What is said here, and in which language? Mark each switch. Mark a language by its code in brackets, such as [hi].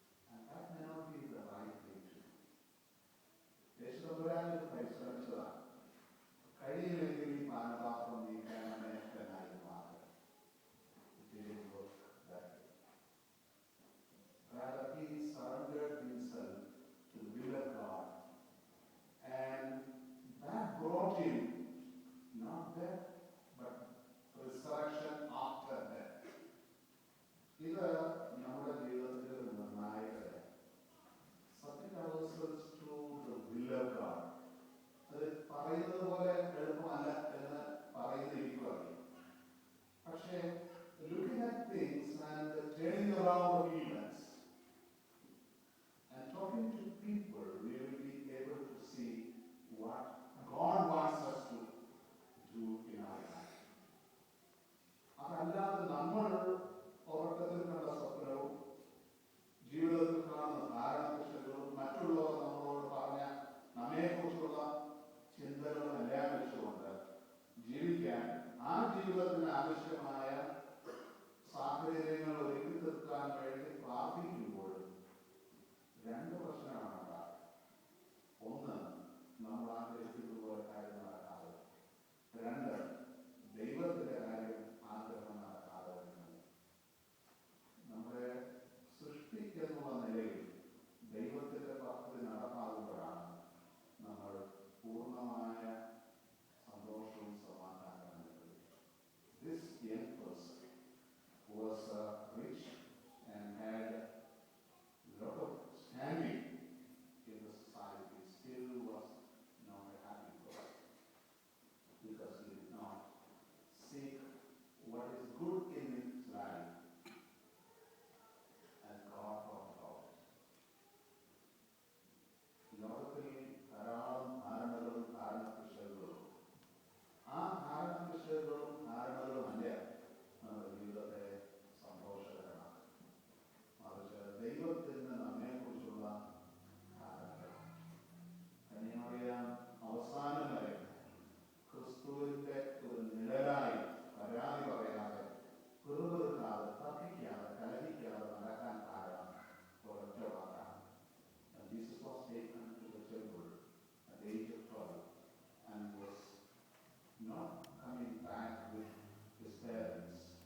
[en] And that may not be the right thing to do. [ml] യേശു തമ്പുരാനത് പരിശ്രമിച്ചതാണ്. കഴിയുമെങ്കിൽ ഈ പാനപാത്രം നീക്കണമേ എന്നായിരുന്നു ആഗ്രഹം. [en] It didn't work that way. Rather, he surrendered himself to the will of God, and that brought him not death, but resurrection after death. [ml] ഇത് നമ്മുടെ ജീവിതത്തിലെ ഒരു നിർണായകതയാണ്. [en] Submit ourselves to the will of God. [ml] അത് പറയുന്നത് പോലെ എളുപ്പമല്ല എന്ന് പറയുന്നിരിക്കുക. [en] പക്ഷേ looking at things and turning around the events and talking to people, we will be able to see what God wants us to do in our life. [ml] അതല്ലാതെ നമ്മൾ ഉറക്കത്തിൽ കണ്ട സ്വപ്നവും ജീവിതത്തിൽ കാണുന്ന ധാരണകൃഷ്ണങ്ങളും മറ്റുള്ളവർ നമ്മളോട് പറഞ്ഞ നമ്മെക്കുറിച്ചുള്ള ചിന്തകളും എല്ലാം വെച്ചുകൊണ്ട് ജീവിക്കാൻ ആ ജീവിതത്തിന് ആവശ്യമായ സാഹചര്യങ്ങൾ ഒരുക്കി തീർക്കാൻ വേണ്ടി പ്രാർത്ഥിക്കുമ്പോൾ രണ്ട് പ്രശ്നമാണ് ഉണ്ടാകുന്നത്. ഒന്ന്, നമ്മൾ ആഗ്രഹിക്കുന്നത് പോലെ കാര്യം നടക്കാതെ. രണ്ട്, ദൈവത്തിന്റെ കാര്യം ആഗ്രഹം നടക്കാതെ വരുന്നത്. നമ്മുടെ സൃഷ്ടി എന്നുള്ള നിലയിൽ ദൈവത്തിന്റെ പദ്ധതി നടപ്പാകുമ്പോഴാണ് നമ്മൾ പൂർണ്ണമായ സന്തോഷവും സമാധാനവും അനുഭവിക്കുന്നത്. [en] This young person was rich and had a lot of standing in the society, still was not a happy person because he did not seek what is good in his life as God thought about it. [ml] ലോകത്തിൽ ധാരാളം ധാരണകളും ധാരണകൃഷികളും ആ ധാരണകൃഷികളും ധാരണകളും അല്ല നമ്മുടെ ജീവിതത്തെ സന്തോഷകരമാക്കും. മറിച്ച് ദൈവത്തിന് നമ്മെക്കുറിച്ചുള്ള ധാരണകൾ. കന്യാമറിയാം അവസാനം വരെ ക്രിസ്തുവിന്റെ ഒരു നിഴലായി പരാതി പറയാതെ, പിറുപിറുക്കാതെ, തർക്കിക്കാതെ, കലഹിക്കാതെ നടക്കാൻ കാരണം ഒരൊറ്റ വാക്കാണ്. [en] Jesus was taken to the temple at the age of 12 and was not coming back with his parents.